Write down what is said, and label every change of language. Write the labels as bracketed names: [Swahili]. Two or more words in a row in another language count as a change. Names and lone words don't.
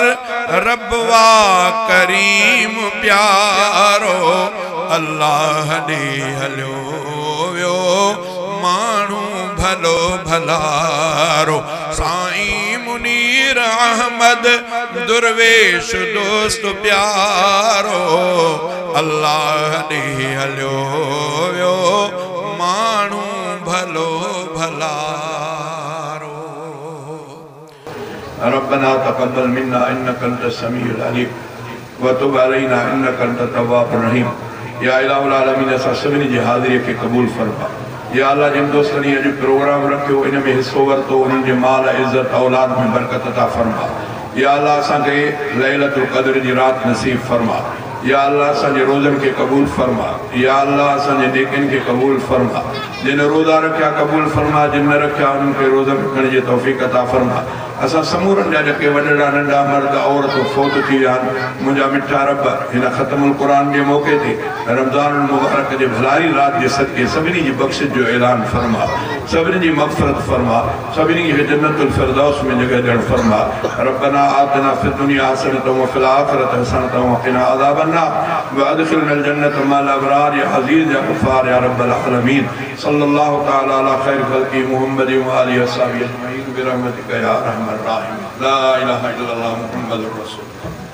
[Sindhi] रबवा करीम प्यारो अल्लाह ॾे हलियो वियो माण्हू भलो भलारो साईं मुनीर अहमद दुर्वेश दोस्त प्यारो अल्लाह ॾे हलियो वियो माण्हू भलो भलारो [Arabic] ربنا تقبل منا إنك أنت السميع العليم وتب علينا إنك أنت التواب الرحيم يا إله العالمين [Sindhi] असां सभिनी जी हाज़िरी खे क़बूल फरमा या अल्लाह जिन दोस्तनि अॼु प्रोग्राम रखियो इन में हिस्सो वरितो उन्हनि जे माल इज़त औलाद में बरकत अता फरमा या अल्लाह असांखे लैलतुल क़द्र जी राति नसीब फरमा या अल्लाह असांजे रोज़नि खे क़बूल फरमा या अल्लाह असांजे नेकिन खे क़बूल फरमा जिन रोज़ा रखिया क़बूल फरमा जिन न रखिया उन्हनि खे रोज़ा रखण जी तौफ़ीक़ अता फरमा असां समूरनि जा जेके वॾड़ा नंढा मर्द औरतूं फौत थी विया आहिनि मुंहिंजा मिठा रब हिन ख़तमुल क़ुरान जे मौक़े ते रमज़ानुल मुबारक जे भलाई राति जे सदके सभिनी जी बख़्शिश जो ऐलान फरमा सभिनी जी मग़फ़िरत फरमा सभिनी खे जन्नतुल फिरदौस में जगह ॾियणु फरमा [Arabic] ربنا آتنا في الدنيا حسنة وفي الآخرة حسنة وقنا عذاب النار وأدخلنا الجنة مع الأبرار يا عزيز يا غفار يا رب العالمين صلى الله تعالى على خير خلقه محمد وآله وأصحابه أجمعين برحمتك يا أرحم الراحمين لا إله إلا الله محمد رسول الله.